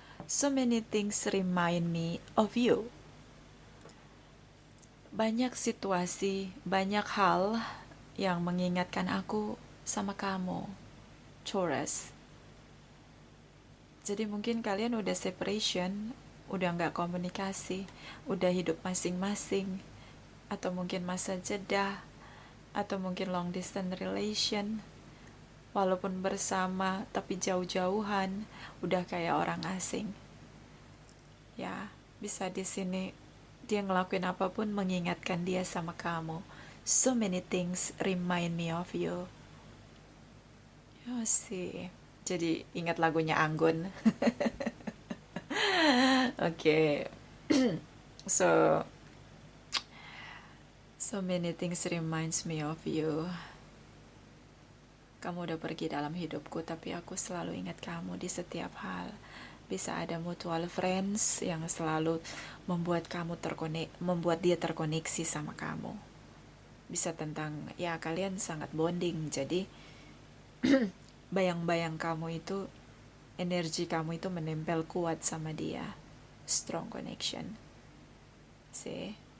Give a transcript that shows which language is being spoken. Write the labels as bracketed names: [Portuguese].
[English] So many things remind me of you. [Indonesian] Banyak situasi, banyak hal yang mengingatkan aku sama kamu, Taurus. Jadi mungkin kalian udah separation, udah nggak komunikasi, udah hidup masing-masing, atau mungkin masa jeda, atau mungkin [English] long distance relation. [Indonesian] Walaupun bersama tapi jauh-jauhan, udah kayak orang asing. Ya, bisa di sini dia ngelakuin apapun mengingatkan dia sama kamu. [English] So many things remind me of you. Oh sih. [Indonesian] Jadi ingat lagunya Anggun. [English] Oke. So many things reminds me of you. [Indonesian] Kamu udah pergi dalam hidupku, tapi aku selalu ingat kamu di setiap hal. Bisa ada mutual friends yang selalu membuat dia terkoneksi sama kamu. Bisa tentang, ya kalian sangat bonding, jadi bayang-bayang kamu itu, energi kamu itu menempel kuat sama dia. [English] Strong connection. See?